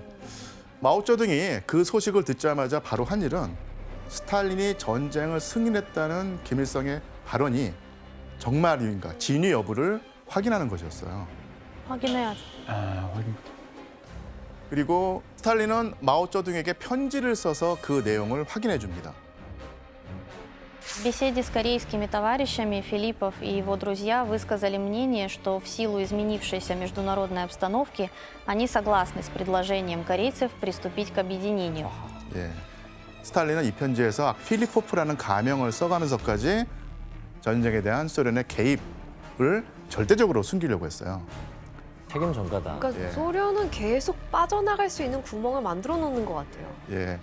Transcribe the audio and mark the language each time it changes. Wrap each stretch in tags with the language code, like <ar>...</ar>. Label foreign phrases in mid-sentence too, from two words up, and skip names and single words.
<ko>마오쩌둥이 그 소식을 듣자마자 바로 한 일은 스탈린이 전쟁을 승인했다는 김일성의 발언이 정말인가 진위 여부를 확인하는 것이었어요. 확인해야죠. 확인. 그리고 스탈린은 마오쩌둥에게 편지를 써서 그 내용을 확인해 줍니다.</ko> <ru>В беседе с корейскими товарищами Филиппов и его друзья высказали мнение, что в силу изменившейся международной обстановки они согласны с предложением корейцев приступить к объединению.</ru> <ko>예. 스탈린은 이 편지에서 필리포프라는 가명을 써가면서까지 전쟁에 대한 소련의 개입을 절대적으로 숨기려고 했어요. 책임 전가다. 그러니까 예. 소련은 계속 빠져나갈 수 있는 구멍을 만들어 놓는 것 같아요. 예,</ko>